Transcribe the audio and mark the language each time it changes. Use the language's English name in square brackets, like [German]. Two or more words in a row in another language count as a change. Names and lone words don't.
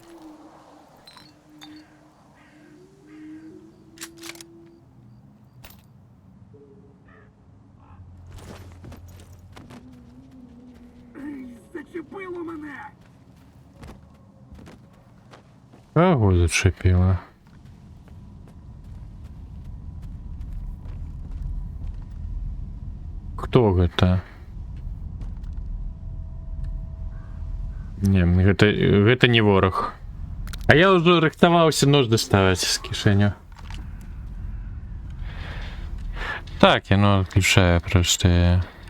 [Ukrainian] Зачепило мене! Кого зачепило? [Russian] Кто это? Не, [Belarusian] гэта не ворог. А я уже рыхтаваўся нож доставать з кішэню. Так, яно отключае простые.